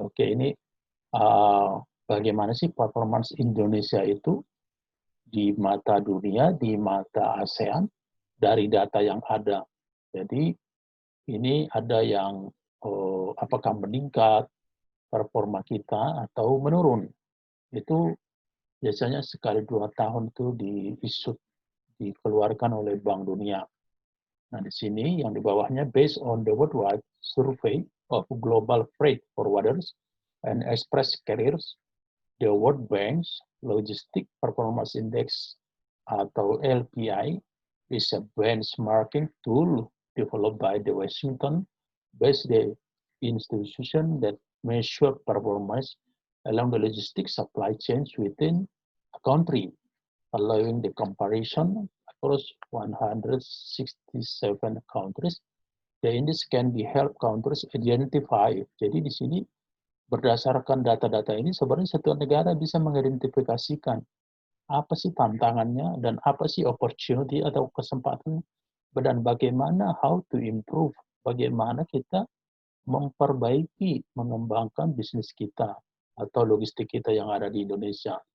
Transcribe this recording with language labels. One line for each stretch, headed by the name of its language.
Indonesian: Oke, ini bagaimana sih performance Indonesia itu di mata dunia, di mata ASEAN, dari data yang ada. Jadi ini ada yang apakah meningkat performa kita atau menurun. Itu biasanya sekali 2 tahun itu dikeluarkan oleh Bank Dunia. Nah, di sini yang di bawahnya
English: based on the worldwide survey of global freight forwarders and express carriers, the World Bank's Logistic Performance Index atau LPI is a benchmarking tool developed by the Washington-based institution that measure performance along the logistic supply chains within a country, allowing the comparison across 167 countries. The index can be help countries identify.
Indonesian: Jadi di sini berdasarkan data-data ini sebenarnya setiap negara bisa mengidentifikasikan apa sih tantangannya dan apa sih opportunity atau kesempatan dan bagaimana
English: how to improve,
Indonesian: bagaimana kita memperbaiki, mengembangkan bisnis kita atau logistik kita yang ada di Indonesia.